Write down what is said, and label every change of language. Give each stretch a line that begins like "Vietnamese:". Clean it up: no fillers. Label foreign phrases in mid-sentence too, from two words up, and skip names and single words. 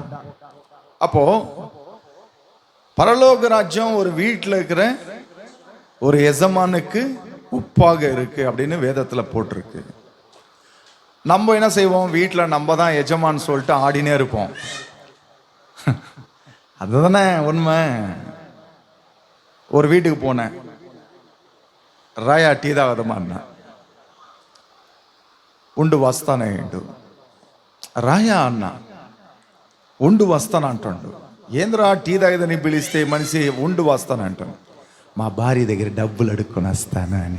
Tamil: அப்போ பரலோக ராஜ்யம் ஒரு வீட்டில் இருக்கிற ஒரு எஜமானுக்கு உப்பாக இருக்கு அப்படின்னு வேதத்துல போட்டிருக்கு. நம்ம என்ன செய்வோம்? வீட்டில் நம்ம தான் எஜமான்னு சொல்லிட்டு ஆடினே இருப்போம். அதுதானே உண்மை. ஒரு வீட்டுக்கு போனேன்.
Telugu: రాయా టీ తాగదమ్మా అన్న. ఉండు వస్తానేండు. రాయా అన్న, ఉండు వస్తాను అంటాడు. ఏంద్రా టీ తాగదని పిలిస్తే మనిషి ఉండు వస్తానంటాను. మా భార్య దగ్గర డబ్బులు అడుక్కొని వస్తాను అని.